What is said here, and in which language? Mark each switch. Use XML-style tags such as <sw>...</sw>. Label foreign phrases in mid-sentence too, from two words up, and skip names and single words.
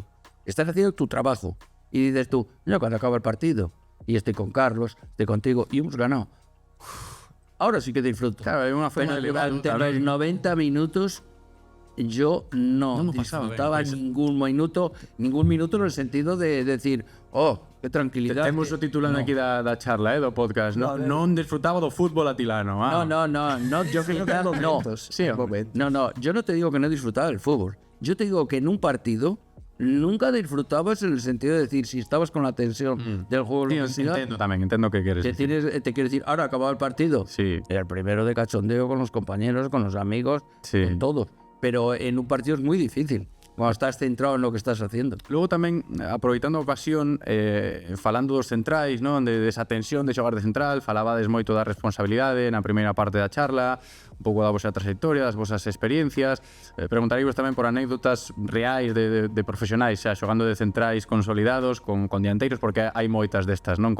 <es>Estás haciendo tu trabajo. Y dices tú, yo cuando acaba el partido, y estoy con Carlos, estoy contigo, y hemos ganado. Ahora sí que disfruto. Claro, hay una forma de durante los 90 minutos yo no disfrutaba ningún minuto en el sentido de decir, oh, qué tranquilidad.</es> <gl>Temos o titular aquí da charla, do podcast. Non disfrutaba do fútbol atilano.</gl> <es>No, yo disfrutaba, no. Sí, No, yo no te digo que no disfrutaba del fútbol. Yo te digo que en un partido nunca disfrutabas en el sentido de decir, si estabas con la tensión del juego. Entiendo que quieres decir. Te quiero decir, ahora acabado el partido. Sí. Era el primero de cachondeo con los compañeros, con los amigos, con todos. Pero en un partido es muy difícil, cuando estás centrado en lo que estás haciendo.</es> <gl>Logo tamén, aproveitando a ocasión, falando dos centrais, non? Desa tensión de xogar de central, falabades moito da responsabilidade na primeira parte da charla, un pouco da vosa trayectoria, das vosas experiencias. Preguntaríos tamén por anécdotas reais de profesionais, xa xogando de centrais consolidados, con dianteiros, porque hai moitas destas, non?</gl>